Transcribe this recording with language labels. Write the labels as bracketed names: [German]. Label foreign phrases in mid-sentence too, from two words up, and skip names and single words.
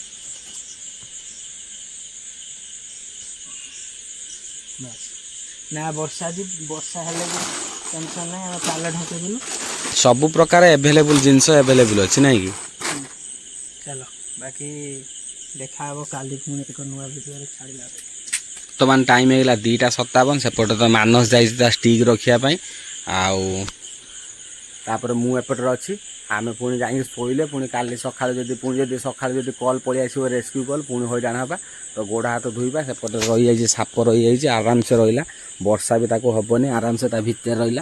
[Odia] ନା ବର୍ଷା ହେଲେ ବି ଟେନସନ୍ ନାହିଁ, ଆମେ ପାଲ ଢାଙ୍କିଦେଲୁ। ସବୁ ପ୍ରକାର ଏଭେଲେବୁଲ୍ ଜିନିଷ ଏଭେଲେବୁଲ୍ ଅଛି, ନାଇଁ କି? ଚାଲ ବାକି ଦେଖା ହେ କାଲି ପୁଣି ଏକ ନୁଆ ଭିଡିଓ ଛାଡ଼ିଲା ବର୍ତ୍ତମାନ ଟାଇମ୍ ହେଇଗଲା 2:57 ସେପଟେ ତ ମାନସ ଯାଇଛି ତା ଷ୍ଟିକ୍ ରଖିବା ପାଇଁ ଆଉ ତାପରେ ମୁଁ ଏପଟରେ ଅଛି ଆମେ ପୁଣି ଯାଇକି ଶୋଇଲେ ପୁଣି କାଲି ସକାଳୁ ଯଦି ସକାଳୁ ଯଦି କଲ୍ ପଳେଇ ଆସିବ ରେସ୍କ୍ୟୁ କଲ୍ ପୁଣି ହଇରାଣ ହେବା ତ ଗୋଡ଼ ହାତ ଧୋଇବା ସେପଟେ ରହିଯାଇଛି ସାପ ରହିଯାଇଛି ଆରାମସେ ରହିଲା ବର୍ଷା ବି ତାକୁ ହେବନି ଆରାମସେ ତା ଭିତରେ ରହିଲା